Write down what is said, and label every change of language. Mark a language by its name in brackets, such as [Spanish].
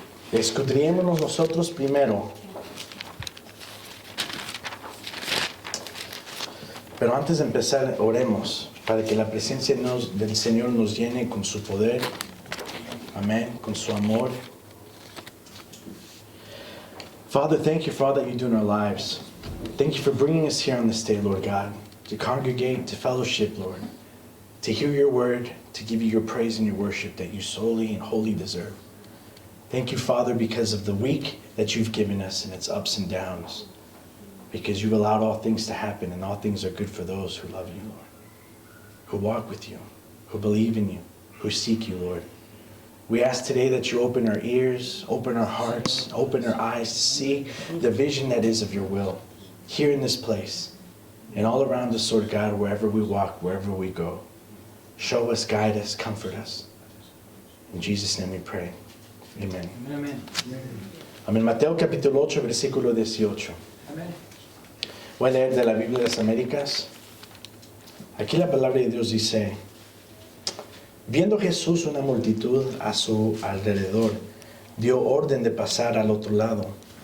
[Spanish] Escudriémonos nosotros primero. Pero antes de empezar, oremos para que la presencia del Señor nos llene con su poder. Amén. Con su amor. [English] Father, thank you for all that you do in our lives. Thank you for bringing us here on this day, Lord God, to congregate, to fellowship, Lord, to hear your word, to give you your praise and your worship that you solely and wholly deserve. Thank you, Father, because of the week that you've given us and its ups and downs. Because you've allowed all things to happen, and all things are good for those who love you, Lord, who walk with you, who believe in you, who seek you, Lord. We ask today that you open our ears, open our hearts, open our eyes to see the vision that is of your will here in this place and all around us, Lord God, wherever we walk, wherever we go. Show us, guide us, comfort us. In Jesus' name we pray. Amén. [Spanish] Amén. Amén. Mateo capítulo 8, versículo 18. Amén. Voy a leer de la Biblia de las Américas. Aquí la palabra de Dios dice: viendo Jesús una multitud a su alrededor, dio orden de pasar al otro lado.